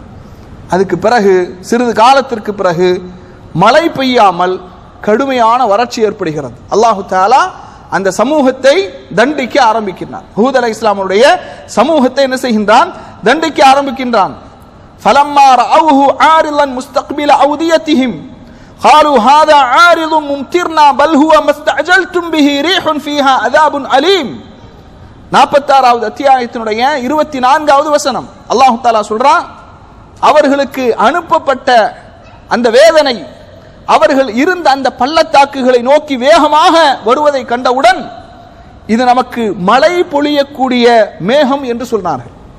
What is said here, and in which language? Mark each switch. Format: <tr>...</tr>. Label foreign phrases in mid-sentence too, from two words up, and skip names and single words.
<ta>அதுக்கு பிறகு சிறிது காலத்திற்கு பிறகு மழை பெய்யாமல் கடுமையான வறட்சி ஏற்படுகிறது. அல்லாஹு தஆலா அந்த சமூகத்தை தண்டிக்க ஆரம்பிக்கின்றான். ஹூத் அலைஹிஸ்ஸலாமுடைய சமூகத்தை என்ன செய்கின்றான்? தண்டிக்க ஆரம்பிக்கின்றான்.</ta> <ar>فلما رأوه عارضا مستقبل أوديتهم قالوا هذا عارض ممطرنا بل هو ما استعجلتم به ريح فيها عذاب أليم.</ar> <ta>46வது அத்தியாயத்தினுடைய 24வது வசனம். அல்லாஹ் தஆலா சொல்றான், அவர்களுக்கு அனுப்பப்பட்ட அந்த வேதனை அவர்கள் இருந்த அந்த பள்ளத்தாக்குகளை நோக்கி வேகமாக வருவதை கண்டவுடன் இது நமக்கு மழை பொழியக்கூடிய மேகம் என்று சொன்னார்கள்.</ta>